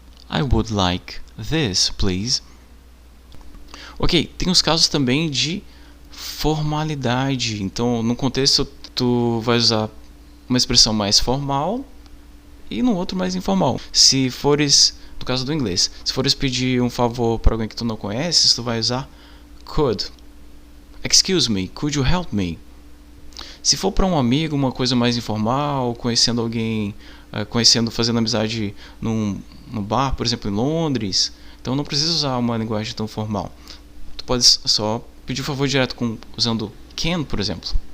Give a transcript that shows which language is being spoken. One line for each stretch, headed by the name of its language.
English: I would like this, please.
Portuguese: Ok, tem os casos também de formalidade. Então, no contexto, tu vai usar uma expressão mais formal e no outro mais informal. Se fores, no caso do inglês, se fores pedir um favor para alguém que tu não conheces, tu vai usar could.
English: Excuse me, could you help me?
Portuguese: Se for para um amigo, uma coisa mais informal, conhecendo alguém, fazendo amizade num bar, por exemplo, em Londres, então não precisa usar uma linguagem tão formal. Tu pode só pedir um favor direto usando can, por exemplo.